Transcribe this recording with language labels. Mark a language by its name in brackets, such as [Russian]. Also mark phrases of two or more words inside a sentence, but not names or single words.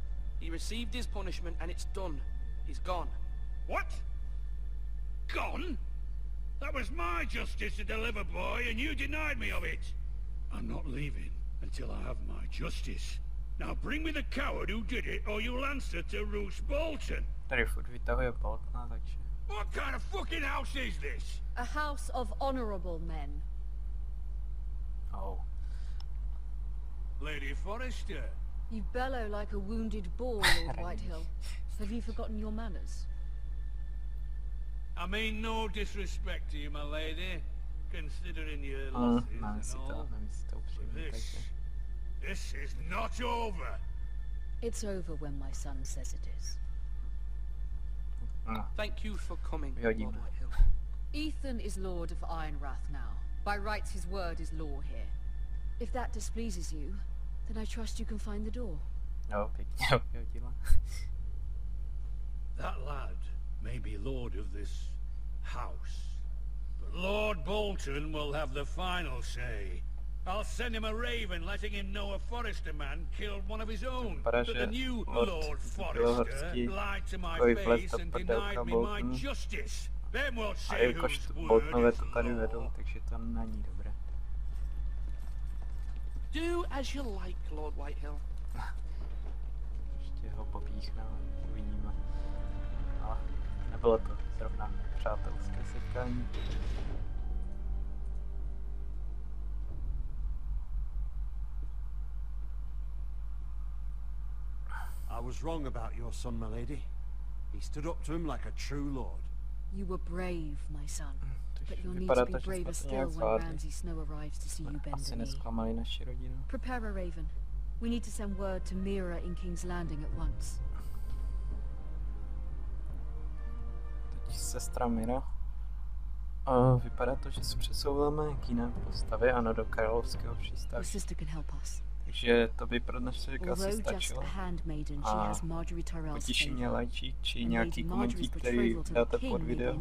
[English] He received his punishment and it's done. He's gone. What? Gone? That was my justice to deliver, boy, and you denied me of it. I'm not leaving until I have my justice. Now bring me the coward who did it, or you'll answer to Roose Bolton. [Czech] Tady furt vytahuje Boltona, takže... [English] What kind of fucking house is this? A house of honorable men. Oh. Lady Forrester. You bellow like a wounded boar, Lord Whitehill. Have you forgotten your manners? I mean no disrespect to you, my lady, considering your losses and all. This is not over. It's over when my son says it is. Thank you for coming, Lord Whitehill. Ethan is Lord of Ironrath now. By rights his word is law here. If that displeases you, then I trust you can find the door. [Czech] No, pěkně vyhodila. [English] That lad may be lord of this house, But Lord Bolton will have the final say. I'll send him a raven letting him know a Forrester man killed one of his own. But the new Lord Forrester lied to my face and denied me my justice. Then we'll see whose word is law. [Czech] Takže to není dobré. [English] Do as you like, Lord Whitehill. [Czech] Ještě ho popíchneme, uvidíme. Ale nebylo to zrovna přátelské setkání. [English] I was wrong about your son, my lady. He stood up to him like a true lord. You were brave, my son. But you'll need to be braver still when Ramsay Snow arrives to see you bend the knee. Prepare a raven. We need to send word to Mira in King's Landing at once. [Czech] Teď sestra Mira. Vypadá to, že se přesouváme k jiné postavě, ano, do královského přístavu. Takže to by pro dnešek asi stačilo. A potěší mě lajčík či nějaký komentík, který dáte pod video.